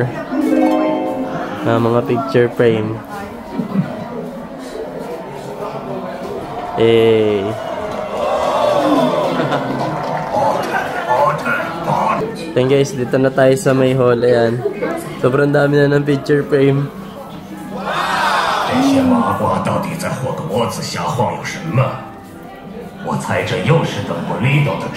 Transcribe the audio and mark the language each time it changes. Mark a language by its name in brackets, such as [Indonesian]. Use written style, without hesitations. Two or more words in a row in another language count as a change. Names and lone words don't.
[Filipino] Mga [English] picture frame. [Filipino] Eh. [English] Then guys, [Filipino] dito na tayo sa may hall. Ayan. Sobrang dami na ng [English] picture frame. [Chinese] 这些麻瓜到底在霍格沃兹瞎晃悠什么？我猜这又是等不利斗的主意。